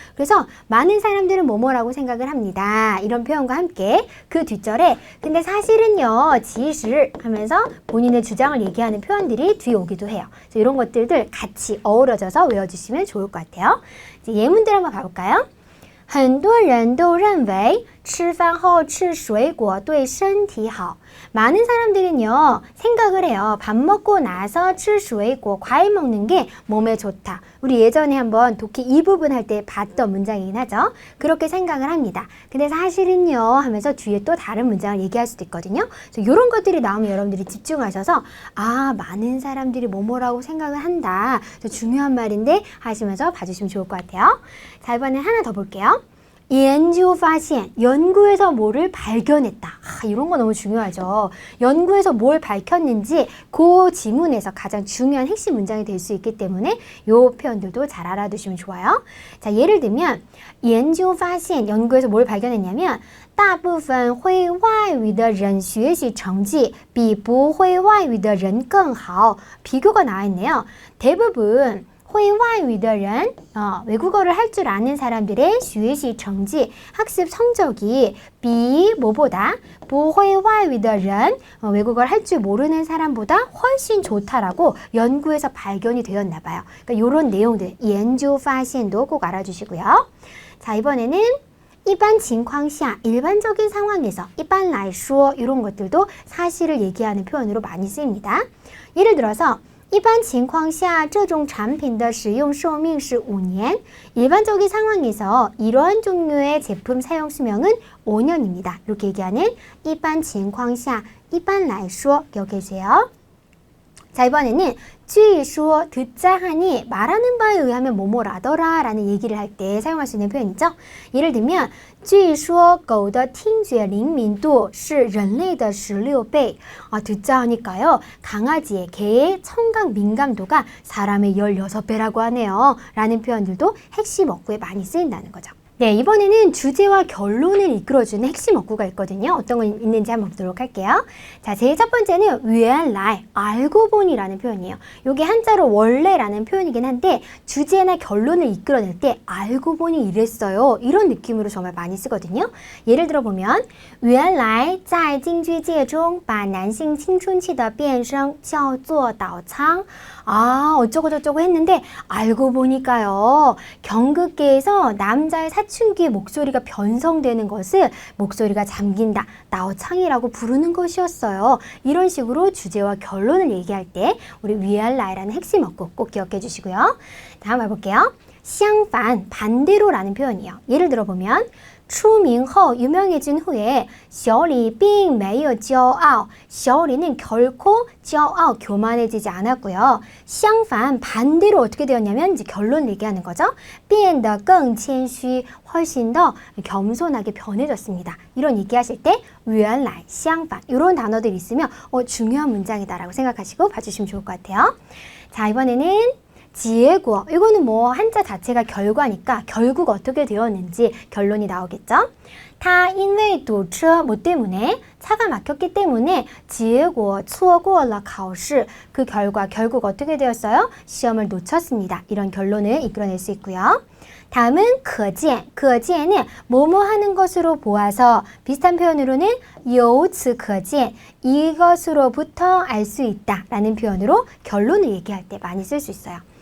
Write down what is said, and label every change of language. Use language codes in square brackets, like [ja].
[ko] 그래서 많은 사람들은 뭐뭐라고 생각을 합니다. 이런 표현과 함께 그 뒷절에 근데 사실은요, 其实 하면서 본인의 주장을 얘기하는 표현들이 뒤에 오기도 해요. 그래서 이런 것들을 같이 어우러져서 외워주시면 좋을 것 같아요. 이제 예문들 한번 봐볼까요? [zh] 很多人都认为吃饭后吃水果对身体好. [ko] 많은 사람들은요, 생각을 해요. 밥 먹고 나서 [zh] 吃水果, [ko] 과일 먹는 게 몸에 좋다. 우리 예전에 한번 독해 이 부분 할 때 봤던 문장이긴 하죠. 그렇게 생각을 합니다. 근데 사실은요 하면서 뒤에 또 다른 문장을 얘기할 수도 있거든요. 그래서 이런 것들이 나오면 여러분들이 집중하셔서 아, 많은 사람들이 뭐뭐라고 생각을 한다. 중요한 말인데 하시면서 봐주시면 좋을 것 같아요. 자, 이번엔 하나 더 볼게요. [zh] 研究发现, [ko] 연구에서 뭐를 발견했다. 이런 거 너무 중요하죠. 연구에서 뭘 밝혔는지 그 지문에서 가장 중요한 핵심 문장이 될 수 있기 때문에 이 표현들도 잘 알아두시면 좋아요. 자, 예를 들면 [zh] 研究发现, [ko] 연구에서 뭘 발견했냐면 [zh] 大部分会外语的人学习成绩比不会外语的人更好. [ko] 비교가 나와 있네요. 대부분 [zh] 会外语的人, [ko] 외국어를 할 줄 아는 사람들의 [zh] 学习成绩, [ko] 학습 성적이 比 뭐보다 [zh] 不会外语的人, [ko] 외국어를 할 줄 모르는 사람보다 훨씬 좋다라고 연구에서 발견이 되었나 봐요. 그러니까 이런 내용들, 研究发现도 꼭 알아주시고요. 자, 이번에는 [zh] 一般情况下, [ko] 일반적인 상황에서, [zh] 一般来说, [ko] 이런 것들도 사실을 얘기하는 표현으로 많이 쓰입니다. 예를 들어서 [zh] 一般情况下这种产品的使用寿命是 5년. [ko] 일반적인 상황에서 이러한 종류의 제품 사용 수명은 5년입니다. 이렇게 얘기하는 [zh] 一般情况下, 一般来说 [ko] 기억해주세요. 자, 이번에는 据说, 듣자 하니 말하는 바에 의하면 뭐뭐라더라 라는 얘기를 할 때 사용할 수 있는 표현이죠. 예를 들면 [zh] 据说狗的听觉灵敏度是人类的16倍. [ko] 듣자 하니까요, 강아지의, 개의 청각 민감도가 사람의 16배라고 하네요. 라는 표현들도 핵심 어구에 많이 쓰인다는 거죠. 네, 이번에는 주제와 결론을 이끌어주는 핵심 어구가 있거든요. 어떤 거 있는지 한번 보도록 할게요. 자, 제일 첫 번째는 原来, 알고 보니라는 표현이에요. 이게 한자로 원래라는 표현이긴 한데 주제나 결론을 이끌어낼 때 알고 보니 이랬어요. 이런 느낌으로 정말 많이 쓰거든요. 예를 들어 보면 [zh] 原来在京剧界中把男性青春期的变声叫做倒仓. [ko] 어쩌고 저쩌고 했는데 알고 보니까요, 경극계에서 남자의 사춘기의 목소리가 변성되는 것을 목소리가 잠긴다, 나오창이라고 부르는 것이었어요. 이런 식으로 주제와 결론을 얘기할 때 우리 原来라는 핵심 어구 꼭 기억해 주시고요. 다음 해볼게요. 相反, 반대로라는 표현이에요. 예를 들어보면 [zh] 出名后, [ko] 유명해진 후에 [zh] 小李并没有骄傲. [ko] 小李는 결코 骄傲, 교만해지지 않았고요. 相反, 반대로 어떻게 되었냐면 이제 결론을 얘기하는 거죠. [zh] 变得更谦虚, [ko] 훨씬 더 겸손하게 변해졌습니다. 이런 얘기하실 때 原来, 相反 이런 단어들이 있으면 중요한 문장이다라고 생각하시고 봐주시면 좋을 것 같아요. 자, 이번에는 结果, 이거는 뭐 한자 자체가 결과니까 결국 어떻게 되었는지 결론이 나오겠죠. [zh] 他因为堵车, [ko] 뭐 때문에? 차가 막혔기 때문에 [zh] 结果错过了考试. [ko] 그 결과, 결국 어떻게 되었어요? 시험을 놓쳤습니다. 이런 결론을 이끌어낼 수 있고요. 다음은 可见, 可见은 뭐뭐 하는 것으로 보아서, 비슷한 표현으로는 由此可见, 이것으로부터 알 수 있다 라는 표현으로 결론을 얘기할 때 많이 쓸 수 있어요.